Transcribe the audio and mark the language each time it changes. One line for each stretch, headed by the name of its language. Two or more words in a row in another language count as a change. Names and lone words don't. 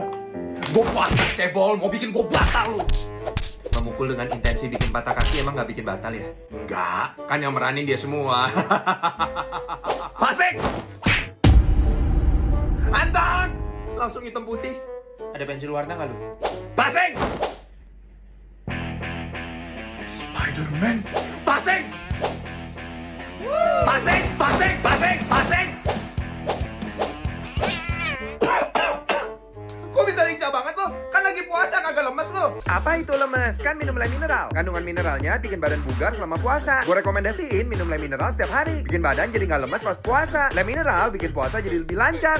Indonesian: Gue puasa cebol, mau bikin gue batal lu. Memukul dengan intensi bikin patah kaki emang gak bikin batal ya? Enggak, kan yang meranin dia semua. Pasik! Anton! Langsung hitam putih. Ada pensil warna gak lu? Pasing! Spider-Man! Pasing! Pasing! Pasing! Pasing! Pasing! Kok bisa lincah banget lo? Kan lagi puasa kagak lemes lo. apa itu lemes? Kan minum Le Mineral. Kandungan mineralnya bikin badan bugar selama puasa. Gue rekomendasiin minum Le Mineral setiap hari. Bikin badan jadi nggak lemes pas puasa. Le Mineral bikin puasa jadi lebih lancar.